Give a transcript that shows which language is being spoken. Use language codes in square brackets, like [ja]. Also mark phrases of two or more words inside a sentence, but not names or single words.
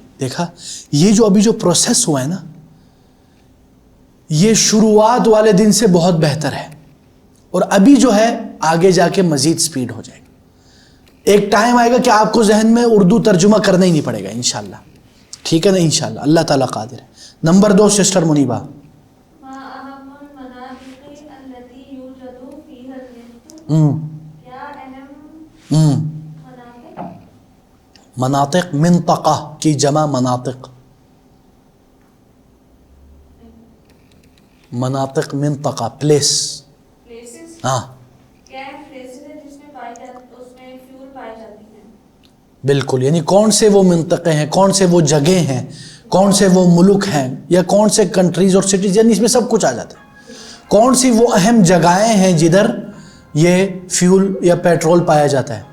[ur] دیکھا یہ جو ابھی جو پروسیس ہوا ہے نا, یہ شروعات والے دن سے بہت بہتر ہے, اور ابھی جو ہے آگے جا کے مزید سپیڈ ہو جائے گی. ایک ٹائم آئے گا کہ آپ کو ذہن میں اردو ترجمہ کرنا ہی نہیں پڑے گا انشاءاللہ. ٹھیک ہے نا, انشاءاللہ اللہ تعالیٰ قادر ہے. نمبر 2 سسٹر منیبہ. مناطق, منطقہ کی جمع مناطق, مناطق منطقہ پلیس. ہاں بالکل, یعنی کون سے وہ منطقے ہیں, کون سے وہ جگہ ہیں, کون سے وہ ملک ہیں, یا کون سے کنٹریز اور سٹیز, یعنی اس میں سب کچھ آ جاتا ہے. کون سی وہ اہم جگہیں ہیں جدھر یہ فیول یا پیٹرول پایا جاتا ہے.